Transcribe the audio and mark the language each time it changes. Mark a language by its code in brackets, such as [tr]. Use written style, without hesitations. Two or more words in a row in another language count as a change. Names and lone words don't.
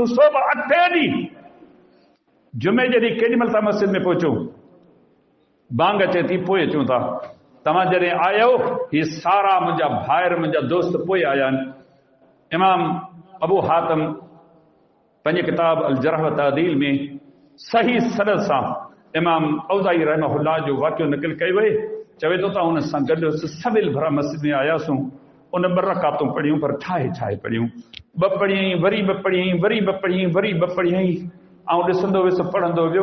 [sd] सोब 8 ॾींहं जुमे जॾहिं केॾी महिल था मस्जिद में पहुचूं, बांग अचे थी, पोइ अचूं था। तव्हां जॾहिं आयो, ही सारा मुंहिंजा भाइर मुंहिंजा दोस्त पोइ आया आहिनि। इमाम अबू हातिम पंहिंजे किताब अल जरह व तादील में सही सनद सां इमाम औज़ाई रहमहुल्लाह जो वाक़ियो नक़ल कयो आहे। चवे थो त हुन सां गॾु सवेल भरा मस्जिद में आयासूं, उन 2 रकातूं पढ़ियूं, पर ठाहे पढ़ियूं। 2 पढ़ियईं, वरी 2 पढ़ियईं, वरी 2 पढ़ियईं, वरी 2 पढ़ियईं, ऐं ॾिसंदो वियुसि पढ़ंदो वियो।